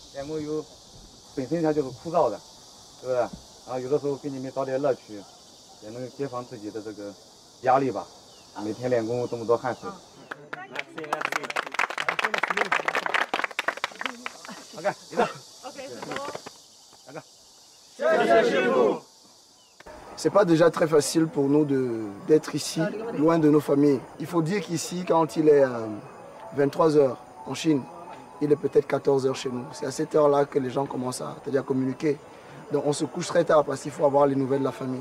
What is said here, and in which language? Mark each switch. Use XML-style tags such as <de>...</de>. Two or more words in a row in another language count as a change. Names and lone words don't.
<zh>练功本身它就是枯燥的，是不是？然后有的时候给你们找点乐趣，也能解放自己的这个压力吧。每天练功这么多汗水。OK， 你的。</zh> <fr>C'est pas déjà très facile pour nous d'être ici, loin de nos familles. Il faut dire qu'ici, quand il est 23 h en Chine, il est peut-être 14 h chez nous. C'est à cette heure-là que les gens commencent à communiquer. Donc on se couche très tard parce qu'il faut avoir les nouvelles de la famille.</fr>